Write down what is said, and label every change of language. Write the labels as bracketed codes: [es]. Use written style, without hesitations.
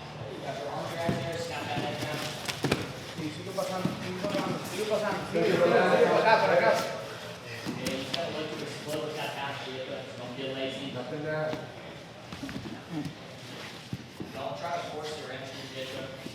[en] You got your arms around there, snap that head down. [es] Sí, sigue pasando, sigue pasando, sigue pasando. Sigue para acá, para acá. [en] Okay, you just gotta look to explode with that half, Jacob. Don't get lazy. Nothing there. Don't try to force your entry, Jacob.